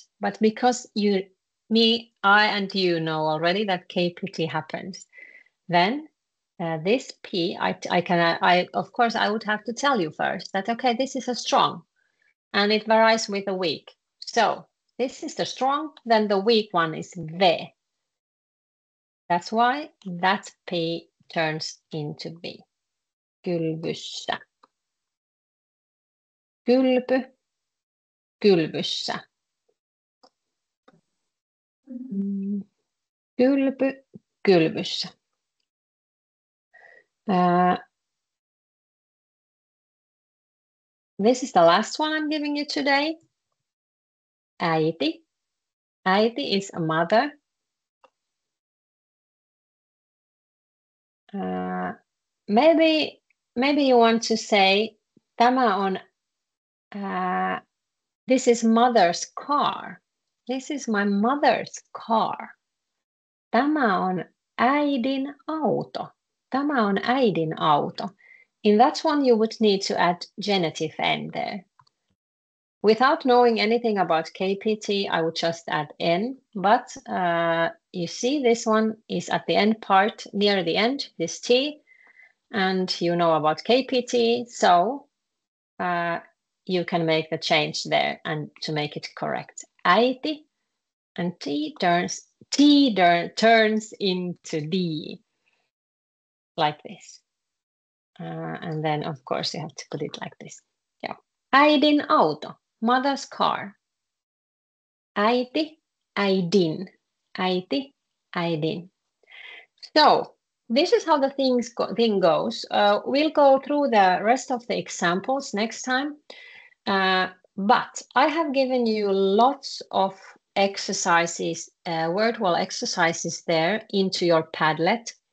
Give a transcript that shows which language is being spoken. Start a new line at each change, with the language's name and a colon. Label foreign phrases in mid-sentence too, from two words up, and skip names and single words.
English: But because I and you know already that KPT happens, then this P, of course, I would have to tell you first that, okay, this is a strong, and it varies with a weak. So this is the strong, then the weak one is V. That's why that P turns into B.
Finnish: Kylvyssä. Kylpy, kylvyssä. Kylpy, kylvyssä.
English: This is the last one I'm giving you today. Äiti. Äiti is a mother. Maybe maybe you want to say,
Finnish: tämä on,
English: this is mother's car. This is my mother's car.
Finnish: Tämä on äidin auto. Tämä on äidin auto.
English: In that one, you would need to add genitive n there. Without knowing anything about KPT, I would just add n. But you see this one is at the end part, near the end, this t. And you know about KPT, so you can make the change there and to make it correct. Äiti, and t turns into d, like this. And then, of course, you have to put it like this. Yeah.
Finnish: Äidin auto,
English: mother's car.
Finnish: Äiti, äidin. Äiti, äidin.
English: So, this is how the thing goes. We'll go through the rest of the examples next time. But I have given you lots of exercises, word wall exercises there into your Padlet.